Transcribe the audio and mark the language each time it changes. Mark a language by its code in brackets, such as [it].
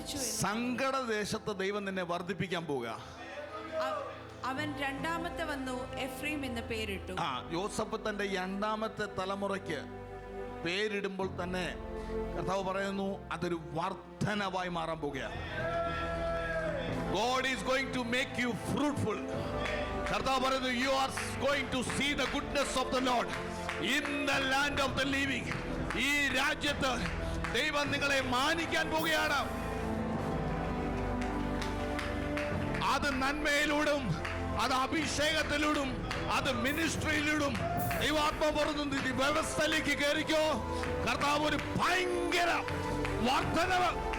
[ml] സങ്കടദേശത്ത് ദൈവം നിന്നെ വർദ്ധിപ്പിക്കാൻ പോവുക. അവൻ രണ്ടാമത്തെ വന്നു എഫ്രൈം എന്ന് പേരിട്ടു. യോസഫ് തന്റെ രണ്ടാമത്തെ തലമുറയ്ക്ക് പേരിടുമ്പോൾ തന്നെ കർത്താവ് പറയുന്നു അതൊരു വർധനവായി മാറാൻ പോവുകയാണ്. [en] God is going to make you fruitful. [ml] കർത്താവ് പറയുന്നു [en] you are going to see the goodness of the Lord in the land of the living. [ml] ഈ രാജ്യത്ത് ദൈവം നിങ്ങളെ മാനിക്കാൻ പോവുകയാണ്. അത് നന്മയിലൂടും, അത് അഭിഷേകത്തിലൂടും, അത് മിനിസ്ട്രിയിലൂടും. ദൈവാത്മാവ് പറയുന്നു ഈ വ്യവസ്ഥയിലേക്ക് കയറിക്കോ. കർത്താവ് ഒരു ഭയങ്കര വർധനവ്.